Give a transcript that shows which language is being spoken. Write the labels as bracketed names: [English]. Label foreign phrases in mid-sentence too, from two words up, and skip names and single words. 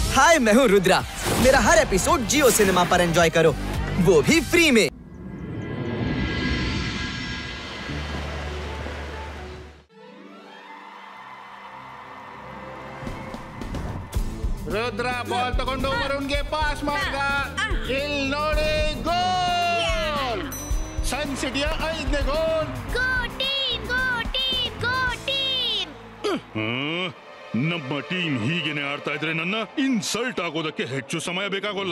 [Hindi] हाय, मैं हूँ रुद्रा। मेरा हर एपिसोड जियो सिनेमा पर एंजॉय करो, वो भी फ्री में। [Kannada] रुद्रा बॉल तಗೊಂಡು ವರುಣ್ಗೆ ಪಾಸ್ ಮಾಡ್ದ. ಇಲ್ಲಿ ನೋಡಿ ಗೋಲ್. ಸನ್ ಸಿಟಿಯ 5ನೇ ಗೋಲ್. [English] go team, go team, go team. [Kannada] ನಮ್ಮ ಟೀಮ್ ಹೀಗೇನೆ ಆಡ್ತಾ ಇದ್ರೆ ನನ್ನ ಇನ್ಸಲ್ಟ್ ಆಗೋದಕ್ಕೆ ಹೆಚ್ಚು ಸಮಯ ಬೇಕಾಗೋಲ್ಲ.